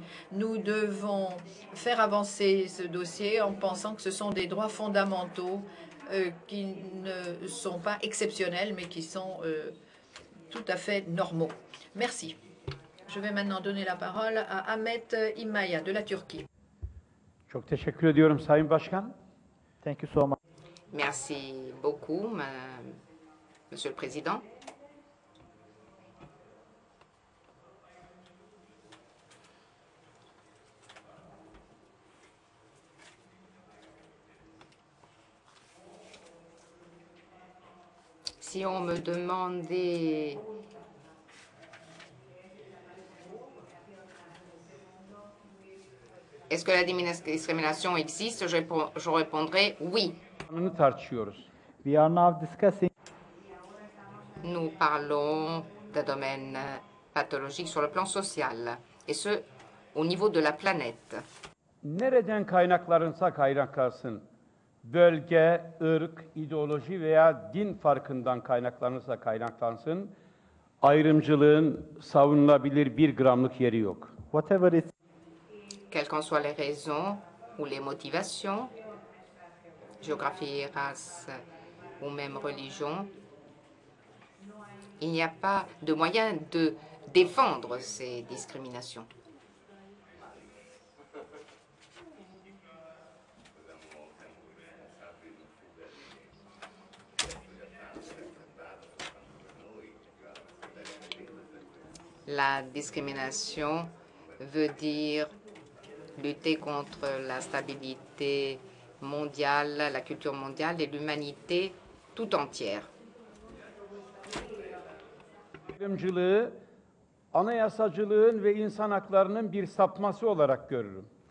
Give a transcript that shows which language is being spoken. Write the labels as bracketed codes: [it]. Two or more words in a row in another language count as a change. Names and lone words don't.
[fr] Nous devons faire avancer ce dossier en pensant que ce sont des droits fondamentaux qui ne sont pas exceptionnels, mais qui sont tout à fait normaux. Merci. Je vais maintenant donner la parole à Ahmet İmmaya de la Turquie. [tr] Çok teşekkür ediyorum Sayın Başkan. [en] Thank you so much. [fr] Merci beaucoup, Monsieur le Président. Si on me demandait est-ce que la discrimination existe, je répondrai oui. [tr] Kanunu tartışıyoruz. [en] We are now discussing [fr] Nous parlons d'un domaine pathologique sur le plan social, et ce, au niveau de la planète. [tr] Nereden kaynaklanırsa kaynaklansın, bölge, ırk, ideoloji veya din farkından kaynaklanırsa kaynaklansın, ayrımcılığın savunulabilir bir gramlık yeri yok. [en] whatever it [fr] Quelles qu'en soient les raisons ou les motivations, géographie, race ou même religion, il n'y a pas de moyen de défendre ces discriminations. La discrimination veut dire lutter contre la stabilité mondiale, la culture mondiale et l'humanité tout entière. [tr] Ayrımcılığı anayasacılığın ve insan haklarının bir sapması olarak görürüm.